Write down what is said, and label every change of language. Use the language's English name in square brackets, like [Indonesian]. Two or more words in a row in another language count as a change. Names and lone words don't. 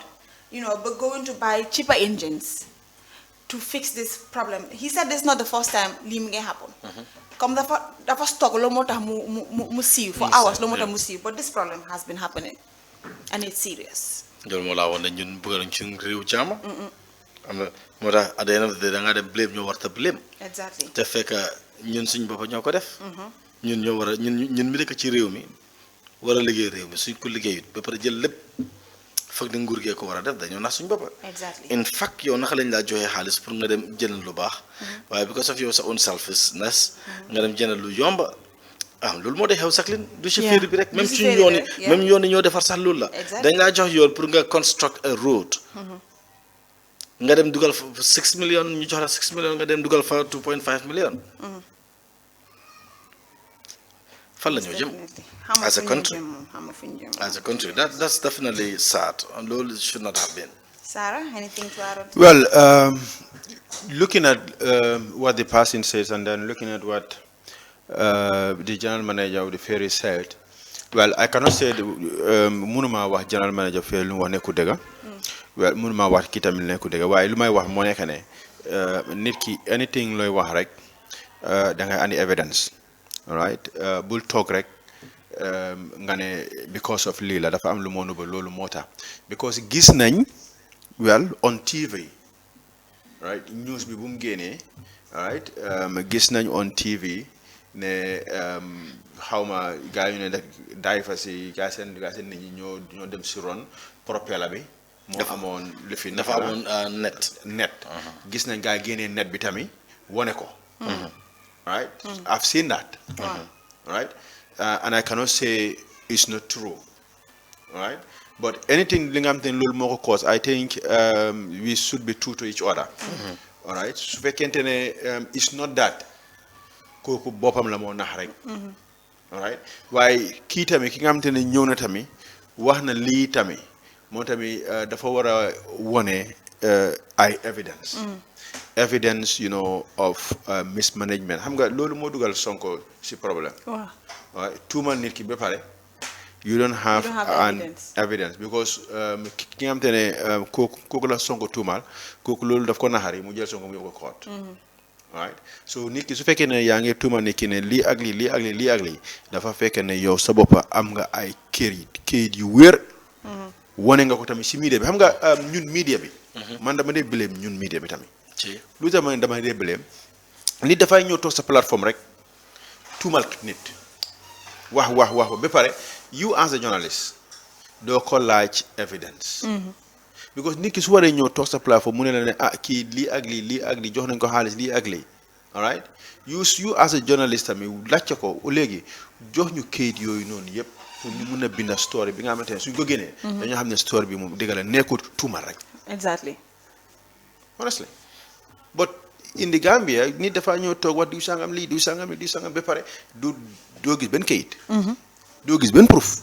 [English] But going to buy cheaper engines to fix this problem. He said this is not the first time this may happen. Come the first talk for hours, but this problem has been happening, and it's serious. At the end of the day, [Wolof] da blame ñu warta blame. [English] Exactly. [Wolof] Te fekk ñun suñ boppa ñoko def. Ñun ñoo wara ñun mi dekk ci réew mi wara liggéey réew mi suñ ko liggéeyut ba pare jël lépp fakk di nguur gee ko wara def dañoo nax suñ boppa. [English] Exactly. In fact [Wolof] yow naka lañ la joxe xaalis pour nga dem jënd lu baax waaye [English] because of your own selfishness [Wolof] nga dem jënd lu yomba loolu moo day xew saklin du ci féeri bi rek même suñ yoon yi ñoo defar sax loolu la dañ la jox yoon pour nga [English] construct a road [Wolof] nga dem dugal fa 6 million ñu jox la 6 million nga dem dugal fa 2.5 million fan la ñu jëm [English] as a country that's definitely sad and [Wolof] loolu [English] should not have been. Sarah, anything to add? Well, looking at what the person says and then looking at what the general manager of the ferry said, well, I cannot say [Wolof] munuma wax general manager ferry lu wax nekku dëgg. Well, munuma wax ki tamit nekku dëgg waaye lu may wax moo nekk ne nit ki anything looy wax rek da ngay andi [English] evidence, all right? [Wolof] Bul toog rek nga ne [English] because of [Wolof] lii la dafa am lu moo nëbb loolu moo tax because gis nañ [English] well on TV, right? [Wolof] News bi bu mu génnee, right? Gis nañ [English] on TV [Wolof] ne xawma gaa yu ne diver si gaa seen nit ñi ñoo dem si ron propeller bi moo amoon lifin dafa amoon net gis nañ gaa génnee net bi tamit wone ko right? [English] I've seen that, right? And I cannot say it's not true, right? But anything [Wolof] lingamten lol moko [English] cause, I think we should be true to each other, all right? So it's not that [Wolof] koku bopam la mo nax rek, [English] all right? [Wolof] Why kii tamit ki nga xamante ne ñëw na tamit wax na lii tamit moo tamit dafa war a wone ay [English] evidence you know of mismanagement [Wolof] xam nga loolu moo dugal Sonko si problème waaw tuumal nit ki ba pare [English] you don't have an evidence because [Wolof] ki nga xamante ne kooku la Sonko tuumal kooku loolu daf ko naxari mu jël Sonko mu yóbbu ko [English] court right so [Wolof] nit ki su fekkee ne yaa ngi tuumal nit ki ne lii ak lii dafa fekkee ne yow sa boppa am nga ay kayit yu wér wone nga ko tamit si media bi xam nga ñun media bi man dama dee blame ñun media bi tamit lu tax dama dee blame nit dafay ñëw toog sa plateforme rek tuumal nit wax ba pare [English] you as a journalist [Wolof] doo ko laaj [English] evidence because [Wolof] nit ki su waree ñëw toog sa plateforme mu ne la ne kii lii ak lii jox nañ ko xaalis lii ak lii [English] all right you as a journalist [Wolof] tamit laajte ko léegi jox ñu kayit yooyu noonu yëpp pour ñu mën a binda story bi nga xamante ne suñ ko génnee dañoo xam ne story bi moom dëgg la nekkul tuumal rek [English] exactly honestly but in the Gambia [Wolof] nit dafa ñëw toog wax diw sangam ba pare doo gis benn kayit doo gis benn proof